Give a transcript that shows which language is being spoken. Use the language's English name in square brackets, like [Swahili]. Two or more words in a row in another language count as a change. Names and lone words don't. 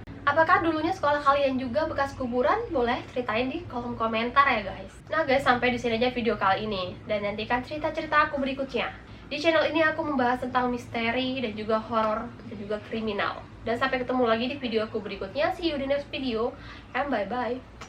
[Indonesian] Apakah dulunya sekolah kalian juga bekas kuburan? Boleh ceritain di kolom komentar ya guys. Nah guys, sampai di sini aja video kali ini, dan nantikan cerita-cerita aku berikutnya. Di channel ini aku membahas tentang misteri dan juga horor dan juga kriminal. Dan sampai ketemu lagi di video aku berikutnya. [English] See you di next video and bye bye.